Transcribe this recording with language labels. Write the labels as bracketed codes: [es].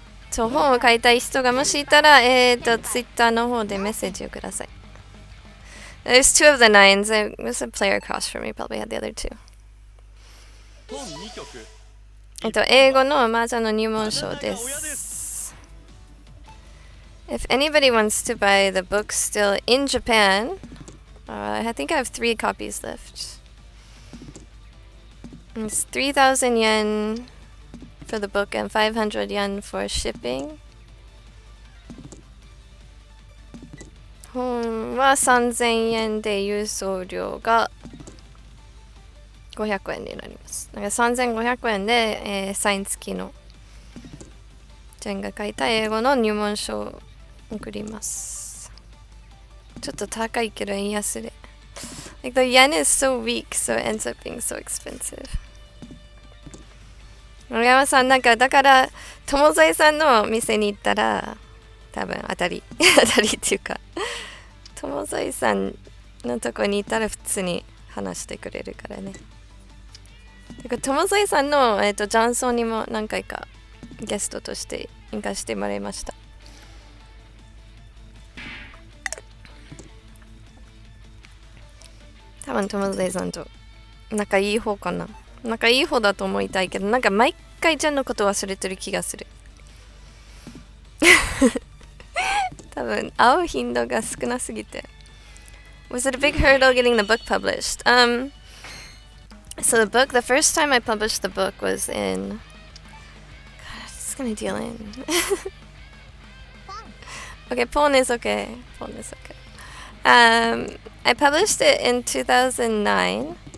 [ja] そう、本を買いたい人がもしいたら、Twitter の方でメッセージをください。 [en] There's 2 of the 9s. There's a player across from me probably had the other 2. [ja] 英語の麻雀の入門書です。 [en] If anybody wants to buy the book still in Japan, I think I have 3 copies left. It's 3,000 yen for the book and 500 yen for shipping. [ja] 本は3000円で郵送料が500円になります。だから3500円で、サイン付きのジェンが書いた英語の入門書を送ります。ちょっと高いけど円安で。 [en] Like the yen is so weak, so it ends up being so expensive. [ja] 森山さんだから友添さんの店に行ったら多分当たりっていうか友添さんのとこに行ったら普通に話してくれるからね。友添さんの、雀荘にも何回かゲストとして行かせてもらいました。多分友添さんと仲いい方かな。仲いい方だと思いたいけど、なんか毎回ちゃんのこと忘れてる気がする。多分会う頻度が少なすぎて。 [en] Was it a big hurdle getting the book published? So the first time I published the book was in... God, it's gonna deal in. Okay, Pon is okay. I published it in 2009.